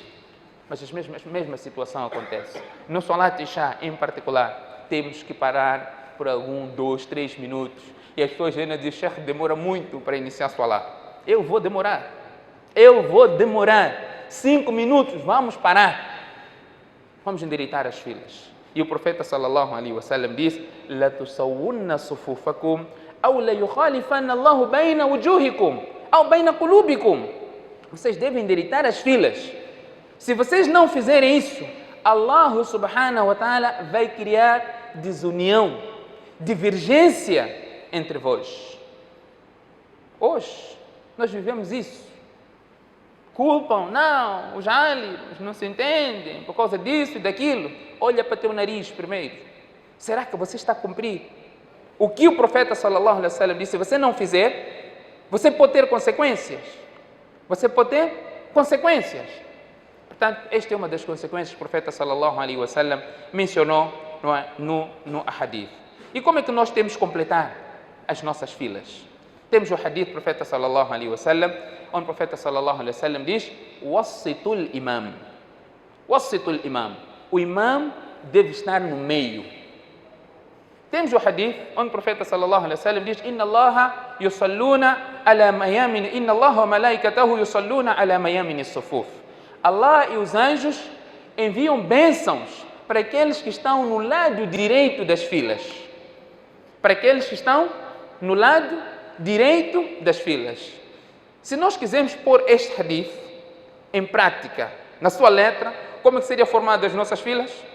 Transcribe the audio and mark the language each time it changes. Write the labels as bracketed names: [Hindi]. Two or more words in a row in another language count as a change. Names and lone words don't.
[Portuguese] Mas a mesma situação acontece. No Salat Isha, em particular, temos que parar por 2, 3 minutos. E as pessoas ainda dizem: Sheikh, demora muito para iniciar a Salat. Eu vou demorar. 5 minutos, vamos parar. Vamos endireitar as filas. E o profeta [Arabic] صلى الله عليه وسلم diz: لتسون صفوفكم أو ليخالفن الله بين وجوهكم أو بين قلوبكم. [Portuguese] Vocês devem endireitar as filas. Se vocês não fizerem isso, [Arabic] الله سبحانه وتعالى [Portuguese] vai criar desunião, divergência entre vós. Hoje, nós vivemos isso. Culpam, não, os álims não se entendem por causa disso e daquilo. Olha para teu nariz primeiro. Será que você está a cumprir o que o profeta [Arabic] صلى الله عليه وسلم [Portuguese] disse? Se você não fizer, você pode ter consequências. Portanto, esta é uma das consequências que o profeta [Arabic] صلى الله عليه وسلم [Portuguese] mencionou no hadith. E como é que nós temos que completar as nossas filas? Temos o hadith do profeta [Arabic] صلى الله عليه وسلم, [Portuguese] onde o profeta [Arabic] صلى الله عليه وسلم diz: وسطوا الإمام. وسطوا الإمام. [Portuguese] O imam deve estar no meio. Temos o hadith onde o profeta [Arabic] صلى الله عليه وسلم diz: إن الله يصلون على ميامن إن الله وملائكته يصلون على ميامن الصفوف. [Portuguese] Allah e os anjos enviam bênçãos para aqueles que estão no lado direito das filas. Para aqueles que estão no lado direito das filas. Se nós quisermos pôr este hadith em prática, na sua letra, como é que seria formado as nossas filas?